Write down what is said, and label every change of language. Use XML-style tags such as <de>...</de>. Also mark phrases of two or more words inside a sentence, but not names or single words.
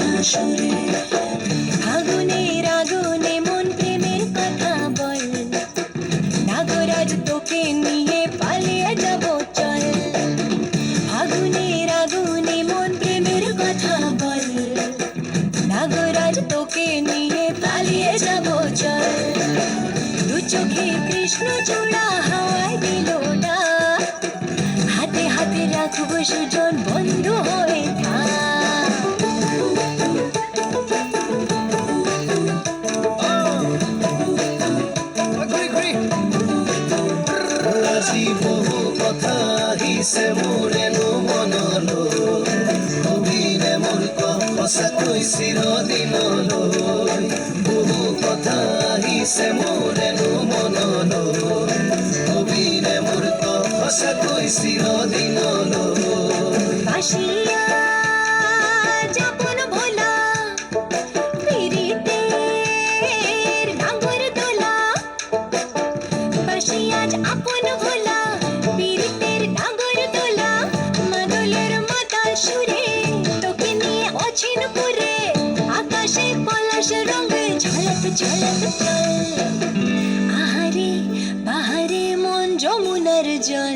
<bn>সুরে আগুনের আগুনে মন প্রেমের কথা বল নাগরাজ তোকে নিয়ে পালিয়ে যাব চল আগুনের আগুনে মন প্রেমের কথা বল নাগরাজ তোকে নিয়ে পালিয়ে যাব চল দু চোখে কৃষ্ণ চূড়া হাওয়ায় দিল না হাতে হাতে রাখবো সুজন বন্ধু হয়ে থাক</bn> <as>আজি বহু কথা আহিছে মোৰেনো মনলৈ কবিৰে মোৰ সঁচাকৈ চিৰদিনলৈ বহু কথা আহিছে মোৰেনো মনলৈ কবিৰে মোৰ সঁচাকৈ চিৰদিনলৈ</as> <bn>বাসিয়া যাপন ভোলা পিরিতের নাঙ্গর দোলা বাসিয়া আপন ভোলা পিরিতের নাঙ্গর দোলা মাদলের মাতাল সুরে তোকে নিয়ে অচিন পুরে আকাশে পলাশ রঙে ঝলক ঝলক চল আহারে বাহারে মন যমুনার জল</bn>